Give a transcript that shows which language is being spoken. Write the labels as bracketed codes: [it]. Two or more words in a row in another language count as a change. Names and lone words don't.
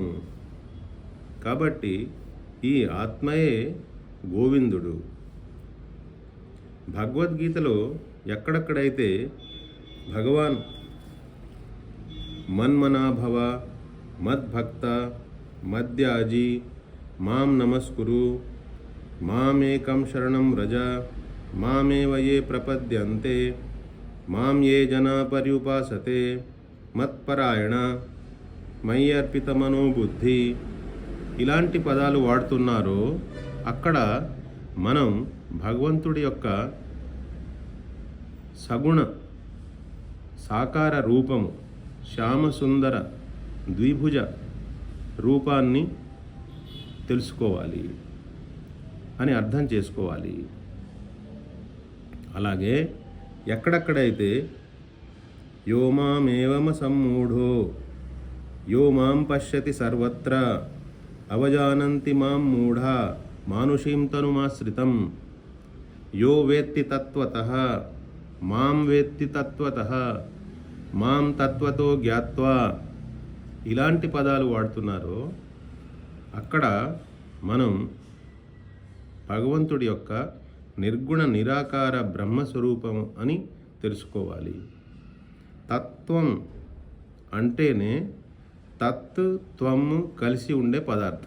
[te] కాబట్టి ఈ ఆత్మయే గోవిందుడు. భగవద్గీతలో ఎక్కడెక్కడైతే [sa] భగవాన్ మన్మనాభవ, మద్భక్త, మద్యాజీ, మాం నమస్కురు, మామేకం శరణం వ్రజ, మామేవ యే ప్రపద్యంతే, మాం యే జనా పర్యుపాసతే, మత్పరాయణ, మయి అర్పిత మనోబుద్ధి, [te] ఇలాంటి పదాలు వాడుతున్నారో అక్కడ మనం భగవంతుడి యొక్క సగుణ సాకార రూపము, శ్యామసుందర ద్విభుజ రూపాన్ని తెలుసుకోవాలి అని అర్థం చేసుకోవాలి. అలాగే ఎక్కడెక్కడైతే [sa] యో మామేవమ సమ్మూఢో యో మాం పశ్యతి సర్వత్ర అవజానంతి మాం మూఢా మానుషీం తనుమాశ్రితం యో వేత్తి తత్వతః మాం వేత్తి తత్వతః మాం తత్వతో జ్ఞాత్వా, [te] ఇలాంటి పదాలు వాడుతున్నారో అక్కడ మనం భగవంతుడి యొక్క నిర్గుణ నిరాకార బ్రహ్మస్వరూపం అని తెలుసుకోవాలి. తత్వం అంటేనే తత్, త్వం కలిసి ఉండే పదార్థం.